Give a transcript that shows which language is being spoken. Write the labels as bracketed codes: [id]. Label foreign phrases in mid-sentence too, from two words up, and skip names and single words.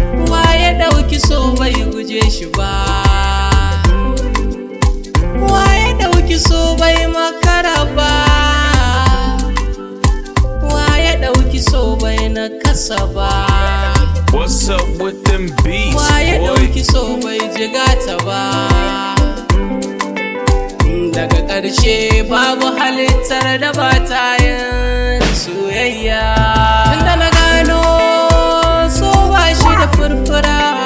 [ha] Wa ya ɗauki so bai guje shi ba? Wa ya ɗauki so bai makara ba? Wa ya ɗauki so bai nakasa ba? [en] What's up with them beats, [ha] Wa ya boy? ɗauki so bai jigata ba? Daga ƙarshe babu halittar da ba ta yin soyayya. Tunda na gano so ba shi da furfura.